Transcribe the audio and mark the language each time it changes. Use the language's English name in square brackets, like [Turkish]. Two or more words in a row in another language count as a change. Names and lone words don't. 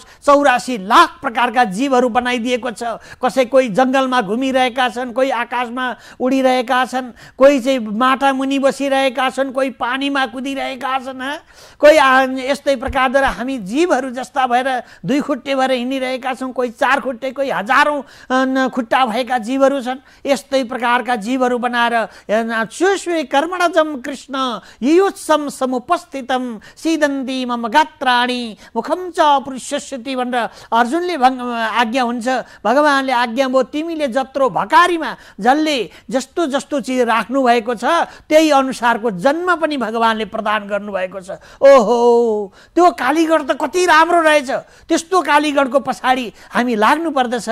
[Nepali] 84 लाख प्रकारका जीवहरू बनाइदिएको छ। कसै कोही जङ्गलमा घुमिरहेका छन्, कोही आकाशमा उडिरहेका छन्, कोही चाहिँ माटा मुनि बसिरहेका छन्, कोही पानीमा कुदिरहेका छन्, कोही यस्तै प्रकारद्वारा हामी जीवहरू जस्ता भएर 2 खुट्टे भएर हिँडिरहेका छौँ, कोही 4 खुट्टे, कोही हजारौँ खुट्टा भएका जीवहरू छन्। यस्तै प्रकारका जीवहरू बनाएर [Sanskrit] कर्मणजम कृष्ण युयुत्सम समुपस्थितम सीदन्ती मम गात्राणि मुखम च पुरुषस्यति [Nepali] भनेर अर्जुनले आज्ञा हुन्छ। भगवानले आज्ञा भयो तिमीले जत्रो भकारीमा जसले जस्तो जस्तो चिज राख्नु भएको छ त्यही अनुसारको जन्म पनि भगवानले प्रदान गर्नुभएको छ। ओहो, त्यो कालीगढ त कति राम्रो रहेछ, त्यस्तो कालीगढको पछाडि हामी लाग्नु पर्दछ।